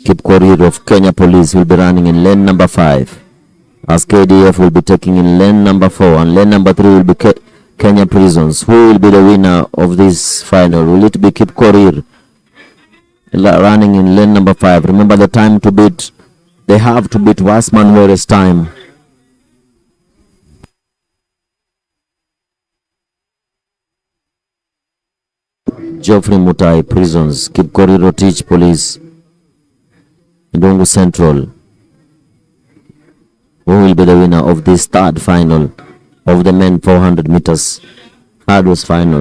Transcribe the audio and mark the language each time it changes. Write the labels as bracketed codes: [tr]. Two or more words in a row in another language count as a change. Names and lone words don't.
[en] Kipkorir of Kenya Police will be running in lane number 5, as KDF will be taking in lane number 4, and lane number 3 will be Kenya Prisons. Who will be the winner of this final? Will it be Kipkorir running in lane number 5? Remember the time to beat. They have to beat Wasman Were's time. Geoffrey Mutai, Prisons. Kipkorir Rotich, Police. Ndungu Central. Who will be the winner of this third final of the men 400 meters hurdles final?